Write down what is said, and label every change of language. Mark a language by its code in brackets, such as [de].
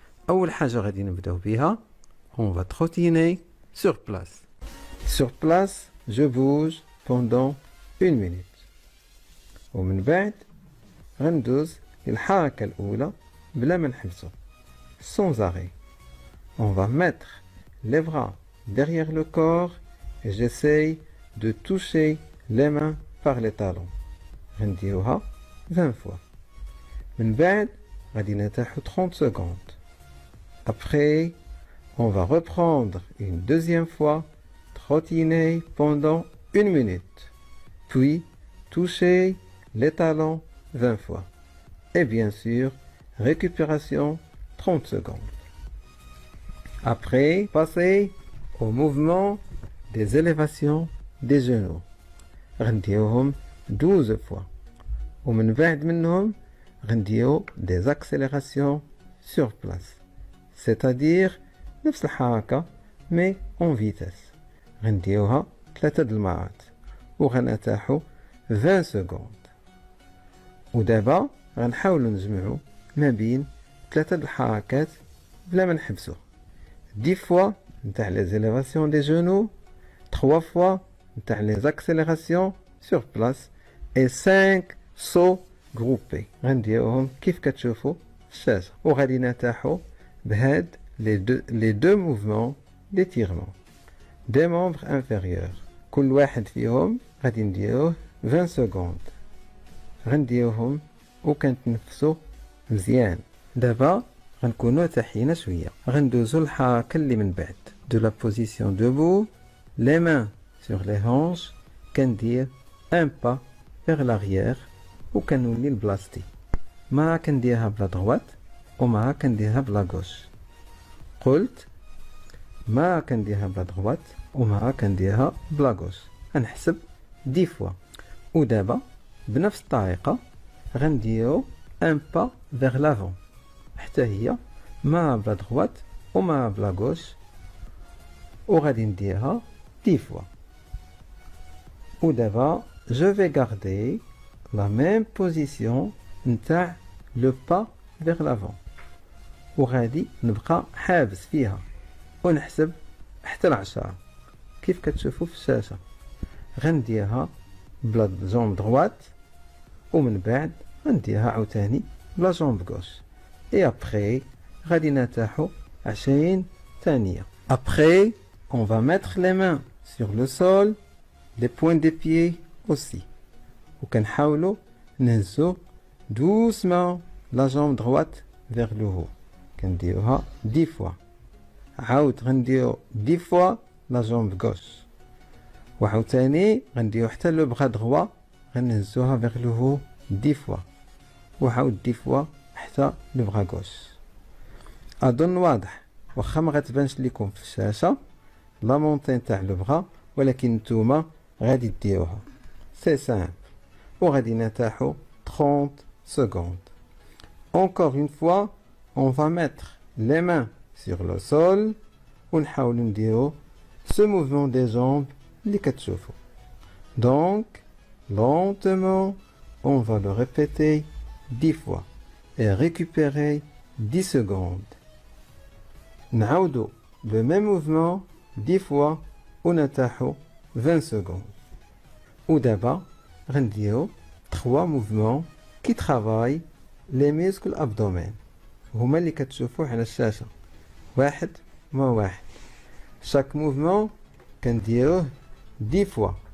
[ar] أول حاجة غادي نبداو بها، [fr] on va trottiner sur place. Sur place, je bouge pendant 1 minute. [ar] ومن بعد غندوز للحركة الأولى بلا ما نحبسو. [fr] Sans arrêt. On va mettre les bras derrière le corps et j'essaye de toucher les mains par les talons. [ar] غنديروها 20 fois. من بعد غادي نرتاحو 30 secondes. [fr] Après, on va reprendre une deuxième fois, trottiner pendant 1 minute. Puis, toucher les talons 20 fois. Et bien sûr, récupération 30 secondes. Après, passer au mouvement des élévations des genoux. [ar] غنديروهم 12 fois. ومن بعد منهم غنديرو [fr] des accélérations sur place. C'est-à-dire [ar] نفس الحركة [fr] mais en vitesse. [ar] غنديروها 3 المرات وغنرتاحو 20 secondes. ودابا غنحاولو نجمعو ما بين 3 الحركات بلا ما نحبسو. [fr] 10 fois نتاع les élévations des genoux, 3 fois نتاع les accélérations sur place et 5 sauts groupés. [ar] غنديروهم كيف كتشوفوا في الشاشة وغادي نرتاحوا بهاد [fr] les deux mouvements d'étirement des membres inférieurs. [ar] كل واحد فيهم غادي نديروه 20 secondes. غنديروهم وكنتنفسوا مزيان. دابا غنكونوا ارتاحينا شويه. غندوزو الحركه اللي من بعد. [fr] De la position debout, les mains sur les hanches, كندير un pas vers l'arrière [ar] وكنولي لبلاصتي. مرة كنديرها بلا droite ومرة كنديرها بلا gauche. قلت مرة كنديرها بلا droite ومرة كنديرها بلا gauche. غنحسب 10 fois. ودابا بنفس الطريقة غنديرو [fr] un pas vers l'avant. [ar] حتى هي مرة بلا droite ومرة بلا gauche وغادي نديرها 10 fois. ودابا [fr] je vais garder la même position [ar] نتاع [fr] le pas vers l'avant [ar] وغادي نبقى حابس فيها ونحسب حتى 10 كيف كتشوفوا في الشاشة. غنديرها بلا جونب droite ومن بعد غنديرها عاوتاني بلا جونب gauche. [fr] et après [ar] غادي نرتاحو 20 ثانية. [fr] Après, on va mettre les mains sur le sol, les points des pieds aussi. [ar] وكنحاولوا نهزو [fr] doucement la jambe droite vers le haut. [ar] كنديروها 10 fois. عاود غنديرو 10 fois [fr] la jambe gauche. [ar] وعاوتاني غنديرو حتى لو بغا droit غنهزوها [fr] vers le haut [ar] 10 fois. وعاود 10 fois حتى لو بغا gauche. أظن واضح واخا ما غتبانش لكم في الشاشة لا مونطي تاع لو بغا، ولكن نتوما غادي ديروها. سي سامبل. وغادي نرتاحو 30 secondes. [fr] Encore une fois, on va mettre les mains sur le sol [ar] ونحاولو نديرو [fr] ce mouvement des jambes [ar] اللي كتشوفو. [fr] Donc, lentement, on va le répéter 10 fois et récupérer 10 secondes. نعاودو le même mouvement 10 fois ونرتاحو 20 secondes. [ar] ودابا غنديرو 3 mouvements [fr] qui travaillent les muscles abdomen. [ar] هما اللي كتشوفوه على الشاشة واحد مع واحد. [fr] chaque mouvement كنديروه 10 fois.